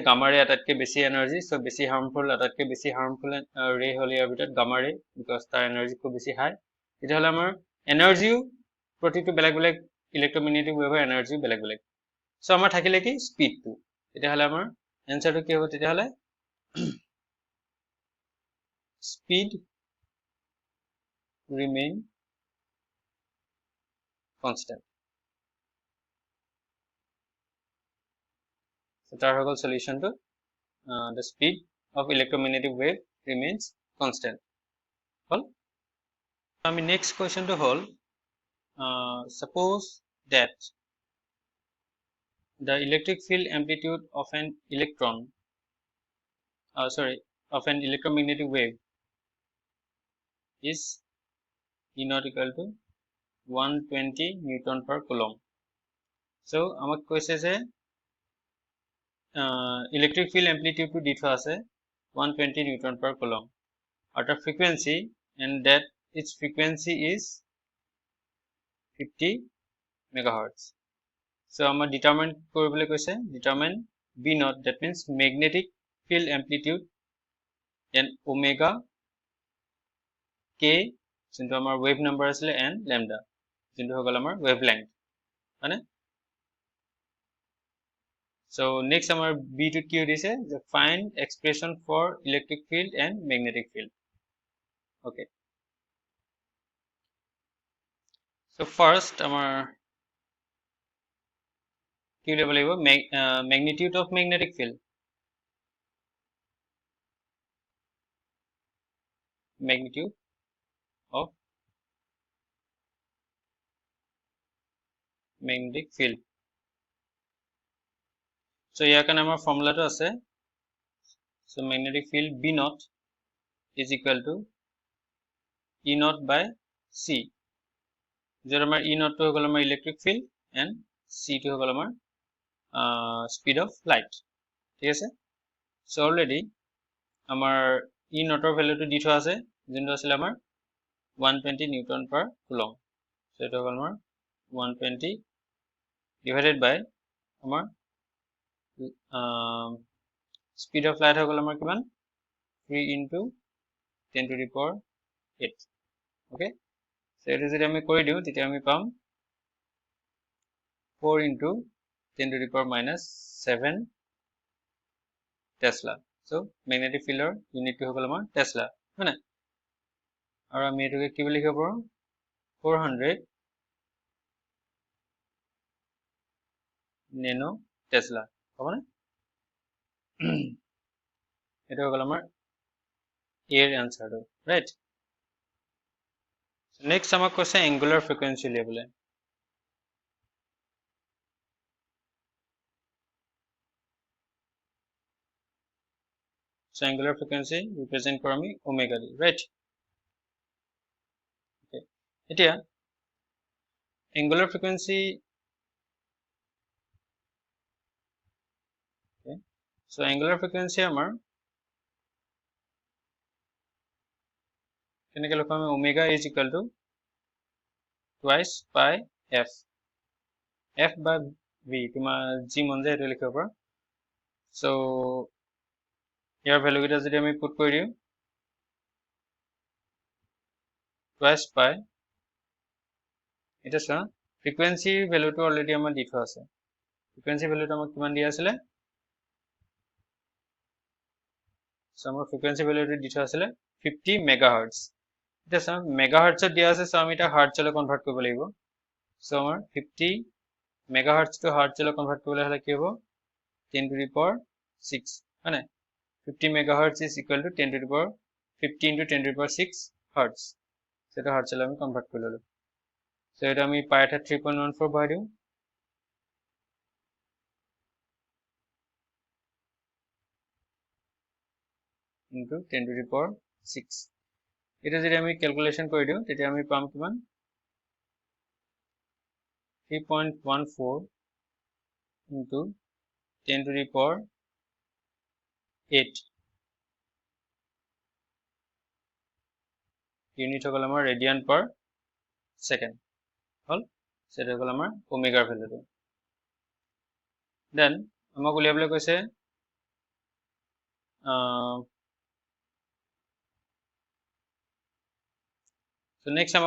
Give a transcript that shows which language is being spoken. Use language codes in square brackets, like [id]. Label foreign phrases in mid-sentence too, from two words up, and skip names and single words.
[as] গামা ৰে আটাইতকৈ বেছি এনাৰ্জি সো বেছি হাৰ্মফুল আটাইতকৈ বেছি হাৰ্মফুল ৰে হ'ল ইয়াৰ ভিতৰত গামা ৰে বিকজ তাৰ এনাৰ্জি খুব বেছি হাই তেতিয়াহ'লে আমাৰ এনাৰ্জিও প্ৰতিটো বেলেগ বেলেগ [en] electromagnetic waveৰ [as] এনাৰ্জিও বেলেগ বেলেগ সো আমাৰ থাকিলে কি স্পীডটো তেতিয়াহ'লে আমাৰ এনসাৰটো কি হ'ব তেতিয়াহ'লে [en] speed remain constant so [as] তাৰ হৈ গ'ল সলিউশনটো [en] the speed of electromagnetic wave remains constant [as] হল আমি নেক্সট কোৱেশ্চনটো হল [en] suppose that the electric field amplitude of an electron of an electromagnetic wave is E not equal to 120 Newton per Coulomb so [as] আমাক কৈছে যে [en] electric field amplitude to [as] দি থোৱা আছে [en] 120 Newton per Coulomb at a frequency and that its frequency is 50 megahertz so আমাৰ determine [as] কৰিবলৈ কৈছে [en] determine B naught that means magnetic field amplitude and omega k [as] যোনটো আমাৰ [en] wave number আছিলে and lambda [as] যোনটো হৈ গ'ল আমাৰ [en] wavelength হয়নে so next [as] আমাৰ B টো কি দিছে যে [en] find expression for electric field and magnetic field okay so first [as] আমাৰ কি উলিয়াব লাগিব [en] magnitude of magnetic field magnitude of magnetic field so [as] ইয়াৰ কাৰণে আমাৰ ফৰ্মুলাটো আছে [en] so magnetic field B naught is equal to E naught by C [as] য'ত আমাৰ E naught টো হৈ গ'ল আমাৰ [en] electric field [as] and C টো হৈ গ'ল আমাৰ [en] speed of light [as] ঠিক আছে so already আমাৰ E naught ৰ ভ্যালুটো দি থোৱা আছে যোনটো আছিল আমাৰ 120 [en] Newton per coulomb [as] so এটা হ'ল আমাৰ 120 [en] divided by [as] আমাৰ [en] speed of light [as] হৈ গ'ল আমাৰ কিমান [en] 3 into 10 to the power 8 okay so [as] এটা যদি আমি কৰি দিও তেতিয়া আমি পাম [en] 4 into 10 to the power minus 7 Tesla so magnetic field unit to [as] হৈ গ'ল আমাৰ Tesla হয় না আৰু আমি এটোকে কি বুলি লিখিব পাৰো 400 [en] nano Tesla [as] হ'ব না এটা হৈ গ'ল আমাৰ এৰ আনসাৰটো [en] right next [as] আমাক কৈছে [en] angular frequency [as] উলিয়াবলৈ [en] so angular frequency represent [as] কৰো আমি [en] omega দি right okay এতিয়া angular frequency okay so angular frequency [as] আমাৰ কেনেকৈ লিখো আমি [en] omega is equal to twice pi f f by v [as] তোমাৰ যি মন যায় এটা লিখিব পাৰা so ইয়াৰ ভ্যালু কেইটা যদি আমি পুট কৰি দিও [en] twice pi [as] এটা চোৱা ফ্ৰিকুৱেন্সি ভ্যালুটো অলৰেডি আমাৰ দি থোৱা আছে ফ্ৰিকুৱেন্সি ভ্যালুটো আমাক কিমান দিয়া আছিল so আমাৰ ফ্ৰিকুৱেন্সি ভ্যালুটো দি থোৱা আছিল 50 মেগাহাৰ্টজ এটা চোৱা মেগাহাৰ্টজত দিয়া আছে so আমি এটা হাৰ্টজলৈ কনভাৰ্ট কৰিব লাগিব so আমাৰ 50 মেগাহাৰ্টজ টু হাৰ্টজলৈ কনভাৰ্ট কৰিবলৈ হলে কি হ'ব [en] 10 to the power 6 [as] হয় [en] 50 megahertz is equal to 10 to the power 50 into 10 to the power 6 hertz [as] সেটা হার্টজলৈ আমি কনভার্ট কৰি ললো সো এটা আমি পাই এটা 3.14 বহাই দিও [en] into 10 to the power [as] 6 এটা যদি আমি ক্যালকুলেশন কৰি দিও তেতিয়া আমি পাম কিমান 3.14 [en] into 10 to the power [as] 8 ইউনিট হল আমাৰ [en] radian per second [as] হল সেটা হল আমাৰ ওমেগাৰ ভ্যালুটো দেন আমাক উলিয়াবলৈ কৈছে [en] so next আমাক